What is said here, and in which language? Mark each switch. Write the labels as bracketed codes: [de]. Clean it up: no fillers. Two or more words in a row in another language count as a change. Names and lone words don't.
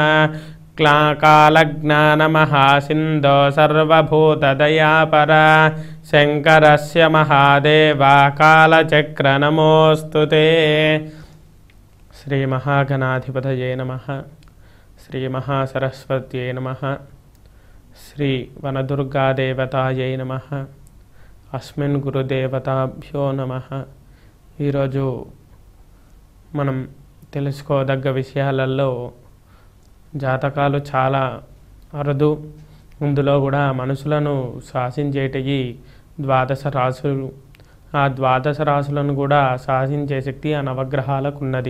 [sa] कालज्ञानमहासिन्धो सर्वभूतदयापरा शङ्करस्य महादेवा कालचक्र नमोऽस्तु ते। श्रीमहागणाधिपतये नमः। श्रीमहासरस्वत्यै नमः। श्री वनदुर्गादेवतायै नमः। अस्मिन् गुरुदेवताभ्यो नमः। [te] ఈరోజు మనం తెలుసుకోదగ్గ విషయాలలో జాతకాలు చాలా అరుదు. ఇందులో కూడా మనుషులను శాసించేటివి ద్వాదశ రాశులు. ఆ ద్వాదశ రాశులను కూడా శాసించే శక్తి ఆ నవగ్రహాలకు ఉన్నది.